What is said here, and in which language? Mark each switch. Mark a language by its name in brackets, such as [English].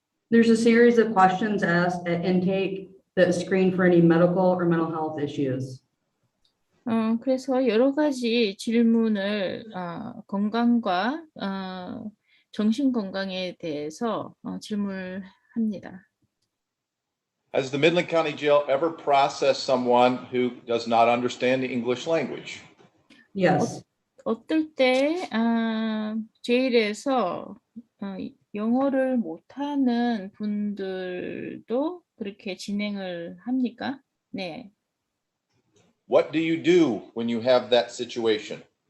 [English] There's a series of questions asked at intake that screen for any medical or mental health issues. [Korean] 그래서 여러 가지 질문을 건강과 정신 건강에 대해서 질문합니다. [English] Has the Midland County Jail ever processed someone who does not understand the English language? Yes. [Korean] 어떨 때 제일에서 영어를 못하는 분들도 그렇게 진행을 합니까? 네. [English] What do you do when you have that situation?